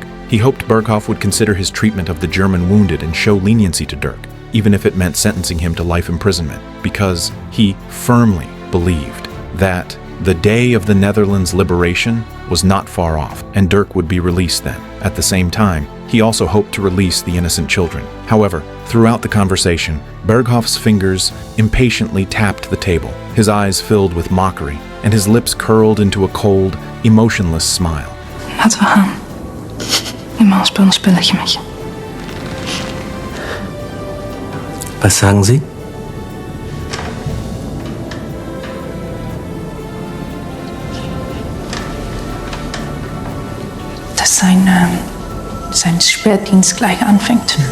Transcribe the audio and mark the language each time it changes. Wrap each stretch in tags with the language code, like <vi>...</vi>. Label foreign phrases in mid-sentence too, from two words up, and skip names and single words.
<en>He hoped Berghoff would consider his treatment of the German wounded and show leniency to Dirk, even if it meant sentencing him to life imprisonment, because he firmly believed that the day of the Netherlands' liberation was not far off, and Dirk would be released then. At the same time, he also hoped to release the innocent children. However, throughout the conversation, Berghoff's fingers impatiently tapped the table, his eyes filled with mockery, and his lips curled into a cold, emotionless smile.</en> <nl>Laten we gaan. Die man speelt een spelletje met je.</nl> <de>Was sagen Sie? Dass sein Sperrdienst gleich anfängt.</de>